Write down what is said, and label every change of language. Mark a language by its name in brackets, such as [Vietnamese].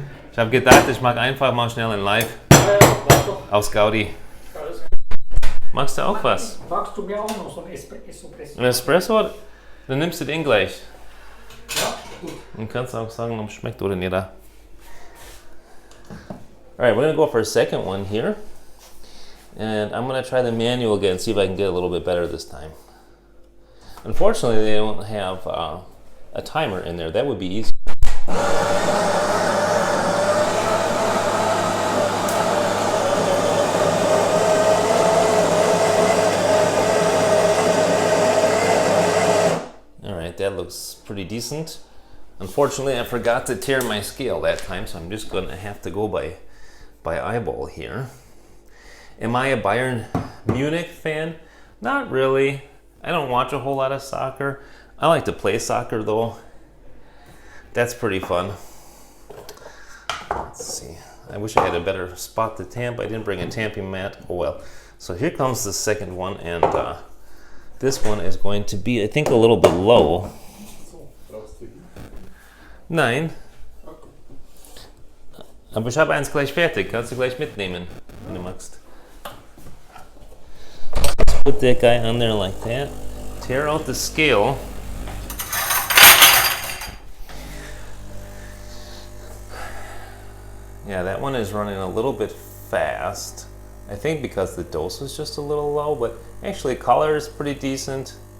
[German] Ich habe gedacht, ich mache einfach mal schnell ein Live aus Gaudi. Magst du auch was? Magst du mir auch noch so ein Espresso? Ein Espresso? Dann nimmst du den gleich. Ja, gut. Und kannst auch sagen, ob es schmeckt oder nicht. [English] Alright, we're going to go for a second one here. And I'm going to try the manual again, see if I can get a little bit better this time. Unfortunately, they don't have a timer in there. That would be easy. that looks pretty decent. Unfortunately, I forgot to tear my scale that time, so I'm just gonna have to go by eyeball here. Am I a Bayern Munich fan? Not really. I don't watch a whole lot of soccer. I like to play soccer though. That's pretty fun. Let's see. I wish I had a better spot to tamp. I didn't bring a tamping mat. Oh well. So here comes the second one, and this one is going to be, I think, a little bit low. [German] Nein. Aber ich habe eins gleich fertig. Kannst du gleich mitnehmen, wenn du magst. [English] Just put that guy on there like that. Tear out the scale. Yeah, that one is running a little bit fast. I think because the dose is just a little low, but actually color is pretty decent.